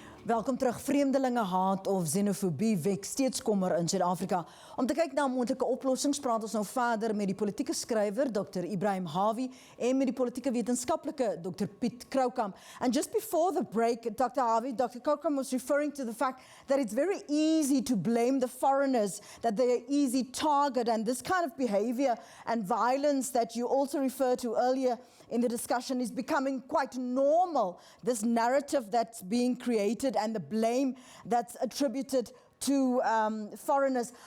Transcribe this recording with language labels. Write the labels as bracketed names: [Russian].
[Afrikaans] Welkom terug. Vreemdelingehaat of xenofobie wek steeds kommer in Suid-Afrika. Om te kyk na moontlike oplossings, praat ons nou verder met die politieke skrywer Dr. Ibrahim Havi en met die politieke wetenskaplike Dr. Piet Kroukamp. [English] And just before the break, Dr. Havi, Dr. Kroukamp was referring to the fact that it's very easy to blame the foreigners, that they're an easy target, and this kind of behavior and violence that you also referred to earlier in the discussion is becoming quite normal, this narrative that's being created and the blame that's attributed to foreigners.